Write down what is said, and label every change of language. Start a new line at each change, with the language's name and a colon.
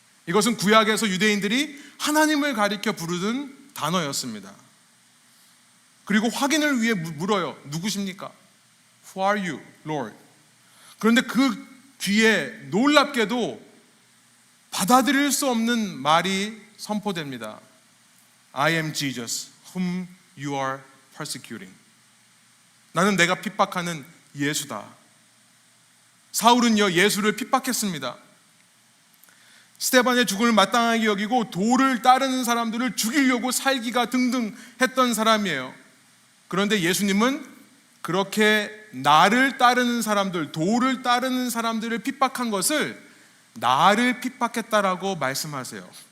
Korean: 이것은 구약에서 유대인들이 하나님을 가리켜 부르는 단어였습니다. 그리고 확인을 위해 물어요. 누구십니까?
English: Who are you, Lord?
Korean: 그런데 그 뒤에 놀랍게도 받아들일 수 없는 말이 선포됩니다.
English: I am Jesus, whom you are persecuting.
Korean: 나는 내가 핍박하는 예수다. 사울은요, 예수를 핍박했습니다. 스데반의 죽음을 마땅하게 여기고 도를 따르는 사람들을 죽이려고 살기가 등등 했던 사람이에요. 그런데 예수님은 그렇게 나를 따르는 사람들, 도를 따르는 사람들을 핍박한 것을 나를 핍박했다라고 말씀하세요.